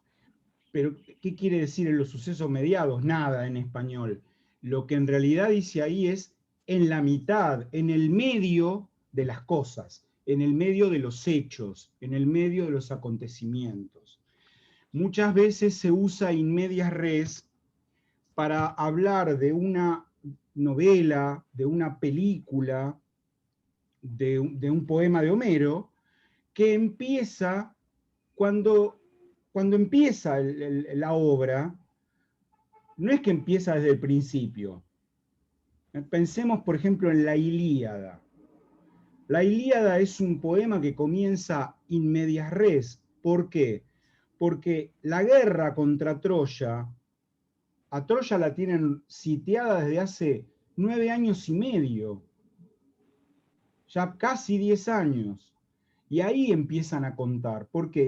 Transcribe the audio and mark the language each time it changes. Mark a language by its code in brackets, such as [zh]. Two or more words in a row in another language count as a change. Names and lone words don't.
[es] Pero, ¿qué quiere decir en los sucesos mediados? Nada en español. Lo que en realidad dice ahí es en la mitad, en el medio de las cosas, en el medio de los hechos, en el medio de los acontecimientos. Muchas veces se usa [la] in medias res [es] para hablar de una novela, de una película, de un poema de Homero, que empieza cuando empieza la obra, no es que empieza desde el principio. Pensemos, por ejemplo, en la Ilíada. La Ilíada es un poema que comienza [la] in medias res. [es] ¿Por qué? Porque la guerra contra Troya, a Troya la tienen sitiada desde hace 9 años y medio, ya casi 10 años. Y ahí empiezan a contar. ¿Por qué?